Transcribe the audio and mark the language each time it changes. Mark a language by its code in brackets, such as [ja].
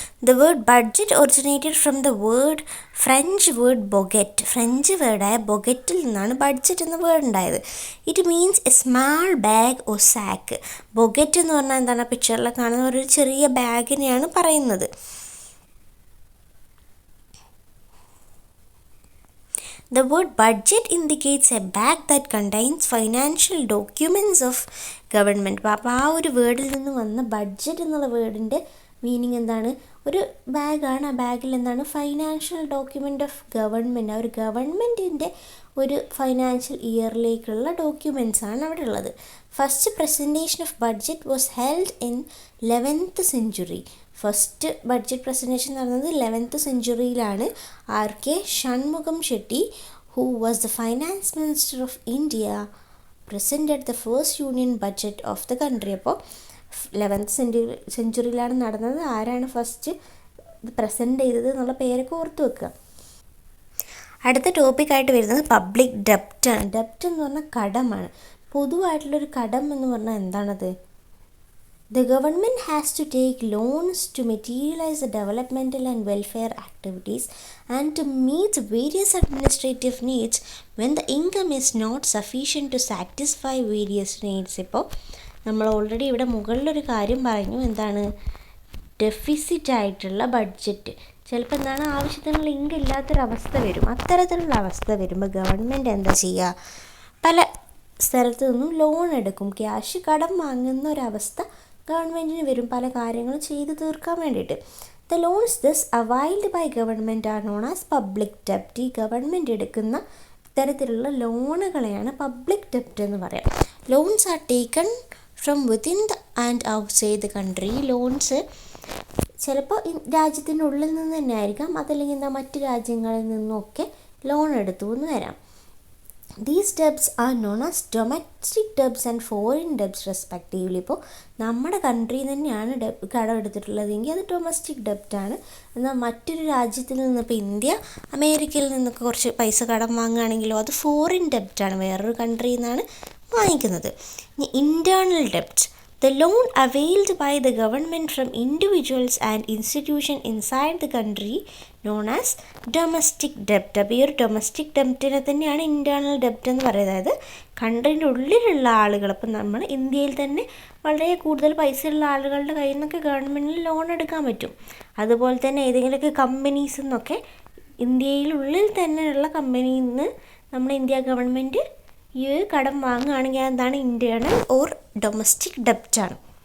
[en] The word budget originated from the French word bougette. [ml] French വേർഡായ ബൊഗറ്റിൽ നിന്നാണ് budget എന്ന word ഉണ്ടായത്. [en] It means a small bag or sack. [ml] ബൊഗറ്റ് എന്ന് പറഞ്ഞാൽ എന്താണ്, പിക്ചറിൽ കാണുന്ന ഒരു ചെറിയ ബാഗിനെയാണ് പറയുന്നത്. [en] The word budget indicates a bag that contains financial documents of government. [ml] അപ്പോൾ ആ ഒരു വേർഡിൽ നിന്ന് വന്ന ബഡ്ജറ്റ് എന്നുള്ള വേർഡിൻ്റെ മീനിങ് എന്താണ്, ഒരു ബാഗാണ്. ആ ബാഗിൽ എന്താണ് [en] Financial document of government. [ml] ആ ഒരു ഗവൺമെൻറ്റിൻ്റെ ഒരു ഫൈനാൻഷ്യൽ ഇയറിലേക്കുള്ള ഡോക്യുമെൻറ്റ്സാണ് അവിടെ ഉള്ളത്. [en] First presentation of budget was held in 11th century. [ml] First budget presentation നടന്നത് 11th centuryയിലാണ്. R.K. [en] Shanmukham Shetty, who was the finance minister of India, presented the first union budget of the country. [ml] അപ്പോൾ 11th centuryയിലാണ് നടന്നത്. ആരാണ് first present ചെയ്തത് എന്നുള്ള പേരൊക്കെ ഓർത്ത് വെക്കുക. അടുത്ത ടോപ്പിക്കായിട്ട് വരുന്നത് പബ്ലിക് ഡെപ്റ്റാണ്. ഡെപ്റ്റ് എന്ന് പറഞ്ഞാൽ കടമാണ്. പൊതുവായിട്ടുള്ളൊരു കടം എന്ന് പറഞ്ഞാൽ എന്താണത്? [en] The government has to take loans to materialize the developmental and welfare activities and to meet various administrative needs when the income is not sufficient to satisfy various needs. [ml] ഇപ്പോൾ നമ്മൾ ഓൾറെഡി ഇവിടെ മുകളിലൊരു കാര്യം പറഞ്ഞു, എന്താണ് ഡെഫിസിറ്റ് ആയിട്ടുള്ള budget. ചിലപ്പോൾ എന്താണ് ആവശ്യത്തിനുള്ള ഇൻകം ഇല്ലാത്തൊരവസ്ഥ വരും. അത്തരത്തിലുള്ള അവസ്ഥ വരുമ്പോൾ ഗവൺമെൻറ് എന്താ ചെയ്യുക, പല സ്ഥലത്തു നിന്നും ലോൺ എടുക്കും. ക്യാഷ് കടം വാങ്ങുന്ന ഒരവസ്ഥ ഗവൺമെൻറ്റിന് വരും പല കാര്യങ്ങളും ചെയ്ത് തീർക്കാൻ വേണ്ടിയിട്ട്. [en] The loans this availed by government R known as public ഡെപ്റ്റ്. [ml] ഈ ഗവൺമെൻറ് എടുക്കുന്ന ഇത്തരത്തിലുള്ള ലോണുകളെയാണ് പബ്ലിക് ഡെപ്റ്റ് എന്ന് പറയാം. [en] Loans are taken from within the and outside the country. [ml] Loans ചിലപ്പോൾ രാജ്യത്തിൻ്റെ ഉള്ളിൽ നിന്ന് തന്നെ ആയിരിക്കാം, അതല്ലെങ്കിൽ മറ്റ് രാജ്യങ്ങളിൽ നിന്നൊക്കെ ലോൺ എടുത്തു എന്ന് വരാം. [en] These debts are known as domestic debts and foreign debts respectively. [ml] ഇപ്പോൾ നമ്മുടെ കൺട്രിയിൽ തന്നെയാണ് കടം എടുത്തിട്ടുള്ളതെങ്കിൽ അത് ഡൊമസ്റ്റിക് ഡെപ്റ്റാണ്. എന്നാൽ മറ്റൊരു രാജ്യത്തിൽ നിന്ന്, ഇപ്പോൾ ഇന്ത്യ അമേരിക്കയിൽ നിന്നൊക്കെ കുറച്ച് പൈസ കടം വാങ്ങുകയാണെങ്കിലോ അത് ഫോറിൻ ഡെപ്റ്റാണ്, വേറൊരു കൺട്രിയിൽ നിന്നാണ് വാങ്ങിക്കുന്നത്. ഇനി internal ഡെപ്റ്റ്, [en] the loan availed by the government from individuals and institutions inside the country known as domestic debt. [ml] അപ്പോൾ ഈ ഒരു ഡൊമസ്റ്റിക് ഡെപ്റ്റിനെ തന്നെയാണ് ഇൻറ്റേർണൽ ഡെപ്റ്റ് എന്ന് പറയുന്നത്. അതായത് കൺട്രീൻ്റെ ഉള്ളിലുള്ള ആളുകൾ, അപ്പം നമ്മൾ ഇന്ത്യയിൽ തന്നെ വളരെ കൂടുതൽ പൈസയുള്ള ആളുകളുടെ കയ്യിൽ നിന്നൊക്കെ ഗവൺമെൻറ്റിന് ലോൺ എടുക്കാൻ പറ്റും. അതുപോലെ തന്നെ ഏതെങ്കിലുമൊക്കെ കമ്പനീസിൽ നിന്നൊക്കെ ഇന്ത്യയിലുള്ളിൽ തന്നെയുള്ള കമ്പനിയിൽ നിന്ന് നമ്മുടെ ഇന്ത്യ ഗവൺമെൻറ് ഈ കടം വാങ്ങുകയാണെങ്കിൽ എന്താണ് ഇൻറ്റേർണൽ ഓർ ഡൊമസ്റ്റിക് ഡെപ്റ്റാണ്.